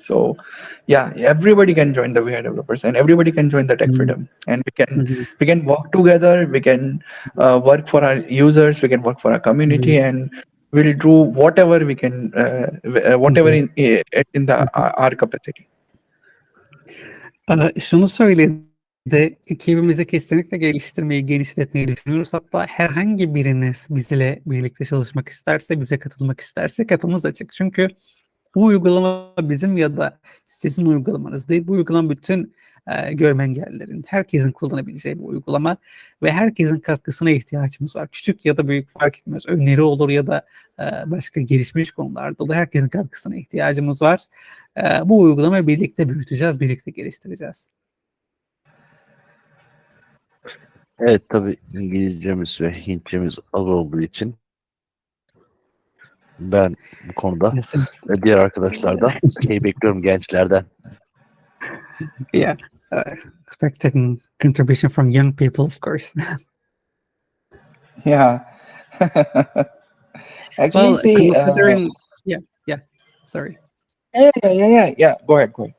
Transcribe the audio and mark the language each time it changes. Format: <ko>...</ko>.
<en>So yeah, everybody can join the VI developers, and everybody can join the Tech Freedom, and we can work together. We can work for our users. We can work for our community, and we'll do whatever we can, whatever in our capacity.</en> <tr>Şunu söyledi, ekibimizi kesinlikle geliştirmeyi, genişletmeyi düşünüyoruz. Hatta herhangi biriniz bizle birlikte çalışmak isterse, bize katılmak isterse kapımız açık. Çünkü bu uygulama bizim ya da sizin uygulamanız değil. Bu uygulama bütün görme engellilerin, herkesin kullanabileceği bir uygulama ve herkesin katkısına ihtiyacımız var. Küçük ya da büyük fark etmez. Öneri olur ya da başka gelişmiş konularda olur. Herkesin katkısına ihtiyacımız var. Bu uygulamayı birlikte büyüteceğiz, birlikte geliştireceğiz. Evet, tabii İngilizcemiz ve Hintçemiz az olduğu için ben bu konuda ve diğer arkadaşlardan şey bekliyorum gençlerden.</tr> <en>Yeah, expecting contribution from young people, of course. Yeah. Actually, see, considering, sorry. Yeah. Go ahead.</en>